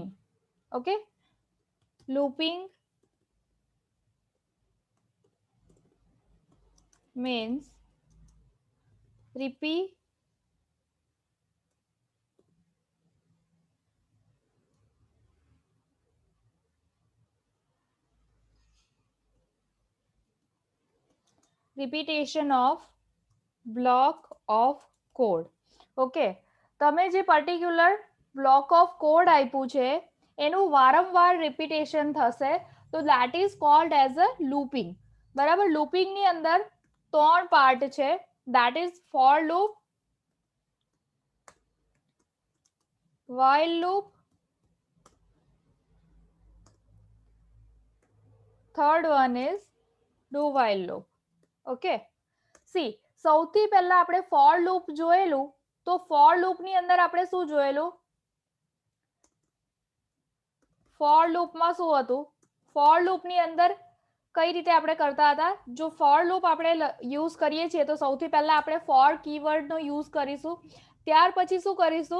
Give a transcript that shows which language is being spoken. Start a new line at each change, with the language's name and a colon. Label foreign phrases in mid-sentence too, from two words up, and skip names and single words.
English: Okay, looping means repetition of block of code.
Gujarati: ઓકે, તમે જે
English: particular block of code
Gujarati: આપ્યું છે એનું વારંવાર રિપીટેશન થશે, તો
English: that is called as a looping.
Gujarati: બરાબર, લૂપિંગ ની અંદર ત્રણ પાર્ટ છે,
English: that is for loop, while loop, third one is do while loop. Okay, see
Gujarati: સૌથી પહેલા આપણે
English: for loop
Gujarati: જોયેલું, તો
English: for loop
Gujarati: ની અંદર આપણે શું જોયેલું?
English: for loop
Gujarati: માં શું હતું?
English: for loop
Gujarati: ની અંદર કઈ રીતે આપણે કરતા હતા? જો
English: for loop
Gujarati: આપણે યુઝ કરીએ છીએ તો સૌથી પહેલા આપણે
English: for keyword
Gujarati: નો યુઝ કરીશું, ત્યાર પછી શું કરીશું?